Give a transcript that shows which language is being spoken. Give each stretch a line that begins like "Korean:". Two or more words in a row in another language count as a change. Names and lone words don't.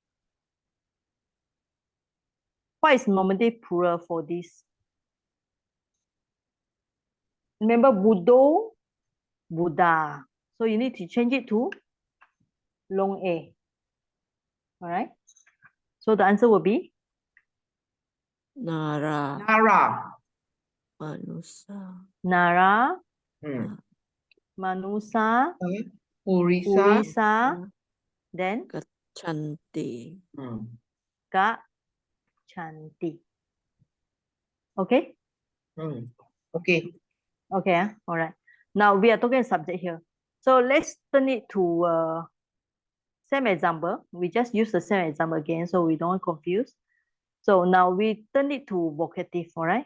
English: What is nominative plural for this? Remember Buddho, Buddha. So you need to change it to long A. All right. So the answer will be Nara. Nara. Manusa. Nara, Hmm. Manusa, Purisa. Purisa, then Gachanti. Hmm. agachanti. Okay? Okay. Okay, all right. Now we are talking subject here. So let's turn it to same example. We just use the same example again so we don't confuse. So now we turn it to vocative, all right?